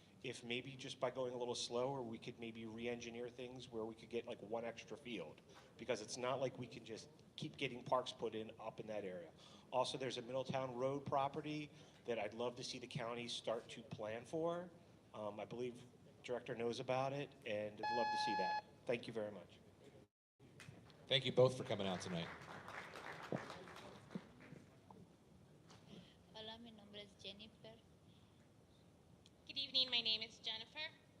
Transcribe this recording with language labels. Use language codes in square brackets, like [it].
[en] If maybe just by going a little slower, we could maybe re-engineer things where we could get like 1 extra field, because it's not like we can just keep getting parks put in up in that area. Also, there's a Middletown Road property that I'd love to see the county start to plan for. I believe Director knows about it, and I'd love to see that. Thank you very much. Thank you both for coming out tonight. [es] Hola, mi nombre es Jennifer. [en] Good evening, my name is Jennifer.